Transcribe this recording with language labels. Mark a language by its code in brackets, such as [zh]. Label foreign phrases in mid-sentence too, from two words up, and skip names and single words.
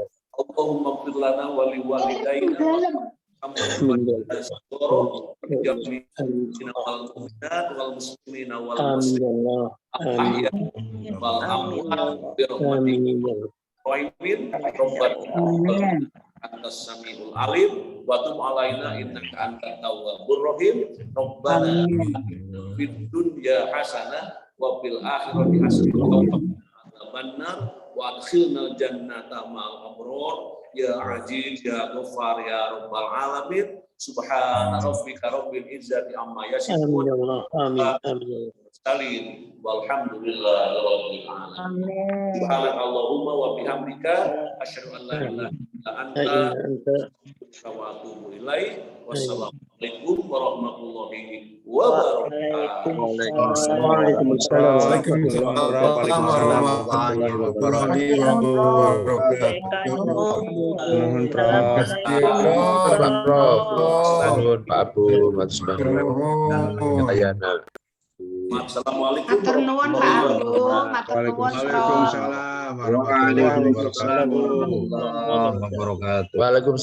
[ar] اللهم اغفر لنا ولوالدينا والمسلمين والمسلمات والأموات أنت السميع العليم وتب علينا إنك أنت التواب الرحيم. ربنا في الدنيا حسنة وفي الآخرة حسنة وقنا عذاب النار وأدخلنا الجنة مع الأبرار يا عزيز يا غفار يا رب العالمين. سبحان ربك رب العزة عما يصفون. آمين. سليم والحمد لله رب العالمين. سبحانك اللهم وبحمدك أشهد أن لا إله إلا أنت أستغفرك وأتوب إليك. والسلام عليكم ورحمة الله وبركاته. وعليكم السلام ورحمة الله وبركاته. [id] Mohon Prof. Pak Prof. Bangun Pak Abu Mas Bangun. Ayana. [ar] Assalamualaikum. [jv] Matur nuwun Pak Abu, matur nuwun Prof. [ar] وعليكم السلام ورحمة الله وبركاته. وعليكم السلام ورحمة الله وبركاته. Waalaikumsalam.